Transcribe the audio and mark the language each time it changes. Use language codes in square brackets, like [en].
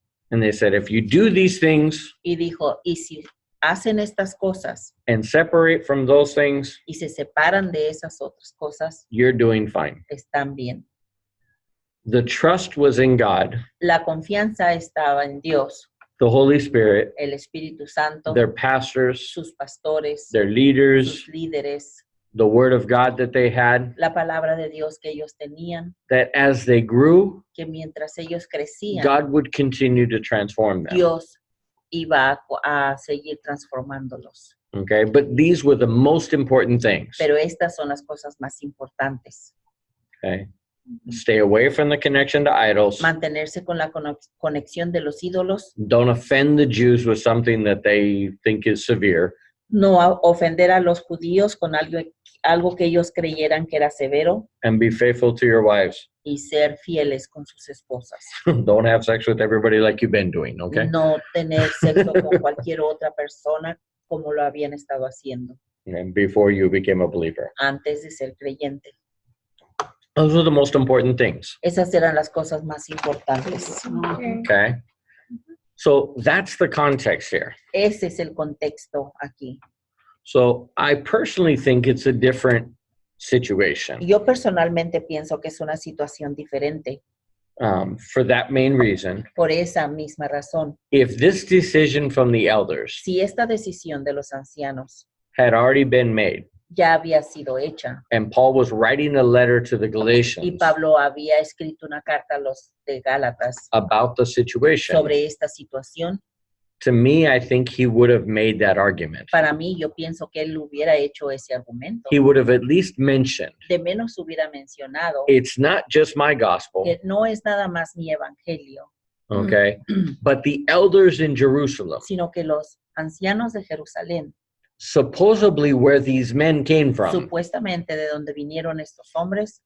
[en] And they said, if you do these things, [es] y dijo, y si hacen estas cosas, [en] and separate from those things, [es] y se separan de esas otras cosas, [en] you're doing fine. [es] Están bien. [en] The trust was in God. [es] La confianza estaba en Dios. [en] The Holy Spirit, [es] el Espíritu Santo, [en] their pastors, [es] sus pastores, [en] their leaders, [es] sus líderes, [en] the word of God that they had, [es] la palabra de Dios que ellos tenían, [en] that as they grew, [es] que mientras ellos crecían, [en] God would continue to transform them. [es] Dios iba a seguir transformándolos. [en] Okay, but these were the most important things. [es] Pero estas son las cosas más importantes. [en] Okay. Stay away from the connection to idols. [es] Mantenerse con la conexión de los ídolos. [en] Don't offend the Jews with something that they think is severe. [es] No ofender a los judíos con algo que ellos creyeran que era severo. [en] And be faithful to your wives. [es] Y ser fieles con sus esposas. [en] Don't have sex with everybody like you've been doing, okay? [es] No tener sexo con cualquier otra persona como lo habían estado haciendo. [en] And before you became a believer. [es] Antes de ser creyente. [en] Those are the most important things. [es] Esas eran las cosas más importantes. [en] Okay. So that's the context here. [es] Ese es el contexto aquí. [en] So I personally think it's a different situation. [es] Yo personalmente pienso que es una situación diferente. [en] For that main reason. [es] Por esa misma razón. [en] If this decision from the elders. [es] Si esta decisión de los ancianos. [en] Had already been made. [es] Ya había sido hecha. [en] And Paul was writing a letter to the Galatians. [es] Y Pablo había escrito una carta a los de Gálatas. [en] About the situation. [es] Sobre esta situación. [en] To me, I think he would have made that argument. [es] Para mí, yo pienso que él hubiera hecho ese argumento. [en] He would have at least mentioned. [es] De menos hubiera mencionado. [en] It's not just my gospel. [es] Que no es nada más mi evangelio. [en] Okay. But the elders in Jerusalem. [es] Sino que los ancianos de Jerusalén. [en] Supposedly where these men came from. [es] Supuestamente de donde vinieron estos hombres.